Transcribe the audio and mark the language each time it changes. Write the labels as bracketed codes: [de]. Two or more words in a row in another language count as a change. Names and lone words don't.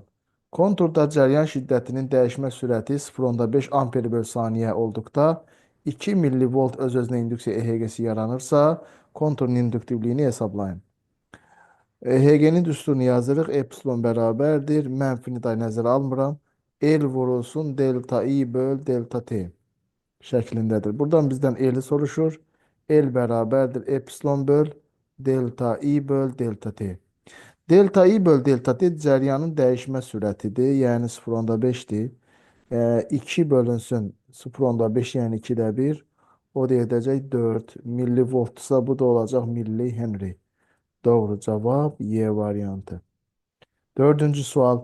[az] Konturda cəryan şiddətinin dəyişmə sürəti 0,5 amper böl saniyə olduqda 2 millivolt öz-özünə induksiya EHG-si yaranırsa, konturun induktivliyini hesablayın. EHG-nin düsturunu yazırıq. Epsilon bərabərdir. Mənfini də nəzərə almıram. L vurulsun delta I böl delta T şəklindədir. Buradan bizdən L soruşur. L bərabərdir epsilon böl delta I böl delta T. Delta I böl delta T cəryanın dəyişmə sürətidir. Yəni 0,5-dir. 2 bölünsün 0,5 yəni 2-də 1. O da edəcək 4 millivoltsa bu da olacaq milli Henry. Doğru cavab Y variantı. Dördüncü sual.